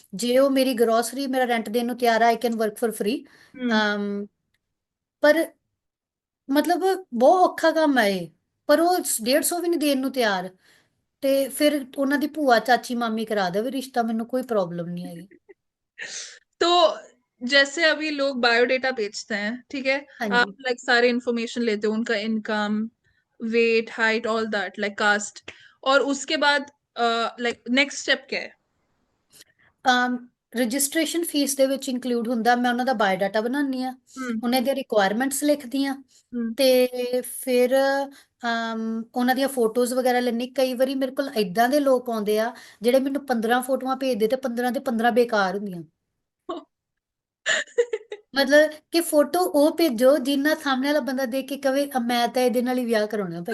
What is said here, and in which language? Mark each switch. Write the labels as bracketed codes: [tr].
[pa] ਜੇ ਉਹ ਮੇਰੀ ਗਰੋਸਰੀ ਮੇਰਾ ਰੈਂਟ ਦੇਣ ਨੂੰ ਤਿਆਰ ਆ [en] I can work for free hmm. [pa] ਪਰ ਮਤਲਬ ਬਹੁਤ ਔਖਾ ਕੰਮ ਹੈ ਇਹ ਪਰ ਉਹ 150 ਵੀ ਨਹੀਂ ਦੇਣ ਨੂੰ ਤਿਆਰ ਤੇ ਫਿਰ ਉਹਨਾਂ ਦੀ ਭੂਆ ਚਾਚੀ ਮਾਮੀ ਕਰਾ ਦੇਵੇ ਰਿਸ਼ਤਾ ਮੈਨੂੰ ਕੋਈ ਪ੍ਰੋਬਲਮ ਨਹੀਂ ਹੈਗੀ [hi] तो जैसे अभी लोग बायोडेटा बेचते हैं, ठीक है, आप [pa] ਹਾਂਜੀ [hi] लाइक सारे इंफॉर्मेशन लेते हो, उनका income, wait, height, [en] all that, [hi] like cast, और उसके बाद लाइक नेक्स्ट स्टेप क्या है? [pa] ਰਜਿਸਟ੍ਰੇਸ਼ਨ ਫੀਸ ਦੇ ਵਿੱਚ ਇਨਕਲੂਡ ਹੁੰਦਾ ਮੈਂ ਉਹਨਾਂ ਦਾ ਬਾਇਓਡਾਟਾ ਬਣਾਉਂਦੀ ਆ हम्म। ਉਹਨਾਂ ਦੀਆਂ ਰਿਕੁਆਇਰਮੈਂਟਸ ਲਿਖਦੀ ਆ हम्म। ਤੇ ਫਿਰ ਉਹਨਾਂ ਦੀਆਂ ਫੋਟੋਜ਼ ਵਗੈਰਾ ਲੈਣੀ ਕਈ ਵਾਰੀ ਮੇਰੇ ਕੋਲ ਇਦਾਂ ਦੇ ਲੋਕ ਆਉਂਦੇ ਆ ਜਿਹੜੇ ਮੈਨੂੰ 15 ਫੋਟੋਆਂ ਭੇਜਦੇ ਤੇ 15 ਦੇ 15 ਬੇਕਾਰ ਹੁੰਦੀਆਂ ਮਤਲਬ ਕਿ ਫੋਟੋ ਉਹ ਭੇਜੋ ਜਿੰਨਾ ਸਾਹਮਣੇ ਵਾਲਾ ਬੰਦਾ ਦੇਖ ਕੇ ਕਵੇ ਮੈਂ ਤਾਂ ਇਹਦੇ ਨਾਲ ਹੀ ਵਿਆਹ ਕਰਾਉਣਾ ਭਾਈ